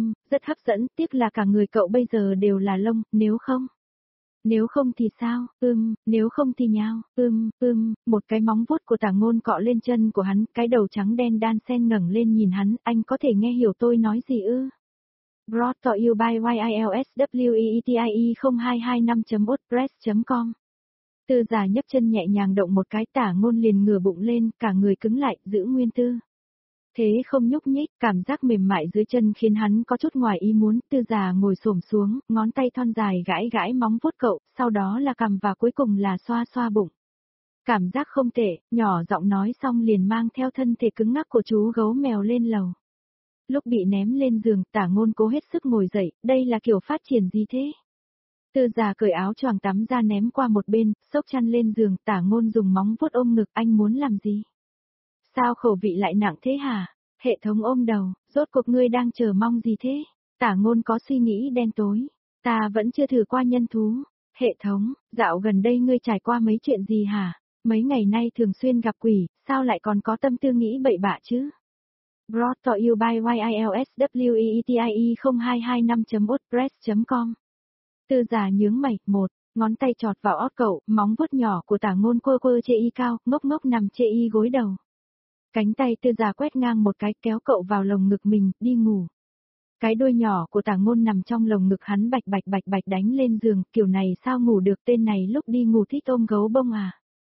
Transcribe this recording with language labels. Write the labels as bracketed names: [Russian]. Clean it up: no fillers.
[Vietnamese] Rất hấp dẫn, tiếc là cả người cậu bây giờ đều là lông, nếu không... Nếu không thì sao, nếu không thì nhau, một cái móng vuốt của Tả Ngôn cọ lên chân của hắn, cái đầu trắng đen đan sen ngẩng lên nhìn hắn, anh có thể nghe hiểu tôi nói gì ư? [English] Brought to you by YILSWEETIE0225.wordpress.com. [Vietnamese] Tư Già nhấc chân nhẹ nhàng động một cái, Tả Ngôn liền ngửa bụng lên, cả người cứng lại, giữ nguyên tư. Thế không nhúc nhích, cảm giác mềm mại dưới chân khiến hắn có chút ngoài ý muốn, Tư Già ngồi xổm xuống, ngón tay thon dài gãi gãi móng vuốt cậu, sau đó là cằm và cuối cùng là xoa xoa bụng. Cảm giác không tệ, nhỏ giọng nói xong liền mang theo thân thể cứng ngắc của chú gấu mèo lên lầu. Lúc bị ném lên giường, Tả Ngôn cố hết sức ngồi dậy, đây là kiểu phát triển gì thế? Tư Già cởi áo choàng tắm ra ném qua một bên, xốc chăn lên giường, Tả Ngôn dùng móng vuốt ôm ngực, anh muốn làm gì? Sao khẩu vị lại nặng thế hả? Hệ thống ôm đầu, rốt cuộc ngươi đang chờ mong gì thế? Tả Ngôn có suy nghĩ đen tối. Ta vẫn chưa thử qua nhân thú. Hệ thống, dạo gần đây ngươi trải qua mấy chuyện gì hả? Mấy ngày nay thường xuyên gặp quỷ, sao lại còn có tâm tư nghĩ bậy bạ chứ? [English] Brought to you by YILSWEETIE0225.wordpress.com. [Vietnamese] Tư Già nhướng mày, một. Ngón tay chọt vào óc cậu, móng vuốt nhỏ của Tả Ngôn quơ quơ chê y cao, ngốc ngốc nằm chê y gối đầu. Cánh tay Tư Già quét ngang một cái kéo cậu vào lồng ngực mình, đi ngủ. Cái đuôi nhỏ của Tả Ngôn nằm trong lồng ngực hắn bạch bạch bạch bạch đánh lên giường, kiểu này sao ngủ được, tên này lúc đi ngủ thích ôm gấu bông à.